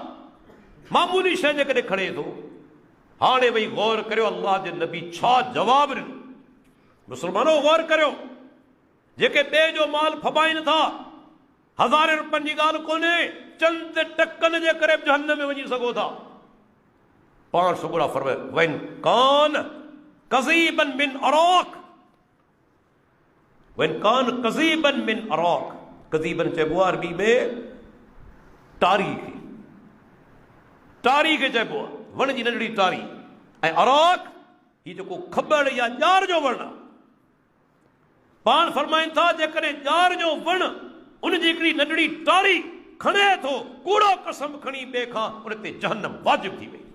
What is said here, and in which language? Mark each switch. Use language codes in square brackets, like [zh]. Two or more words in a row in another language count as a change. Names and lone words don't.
[sd] मामूली शइ जेकॾहिं खणे थो। हाणे वई गौर करियो, अल्लाह जे नबी छा जवाबु ॾिनो। मुसलमानों गौर करियो, जेके ॿिए जो माल फबाइनि था, हज़ारे रुपयनि जी ॻाल्हि कोन्हे, चंद टकनि जे करे जहन्नम में वञी सघो था। पाण सुगुड़ा फरमाए [ar] وإن كان قضيبا من أراك, وإن كان قضيبا من أراك. [sd] कज़ीबन चइबो आहे अरबी में टारी खे, टारी खे चइबो आहे, वण जी नंढड़ी टारी। ऐं अराक ही जेको खबड़ या ॼार जो वण आहे। पाण फरमाइनि था जेकॾहिं ॼार जो वण उन जी हिकिड़ी नंढड़ी टारी खणे थो, कूड़ो कसम खणी ॿिए खां, उन ते जहन्नम वाजिब थी वई।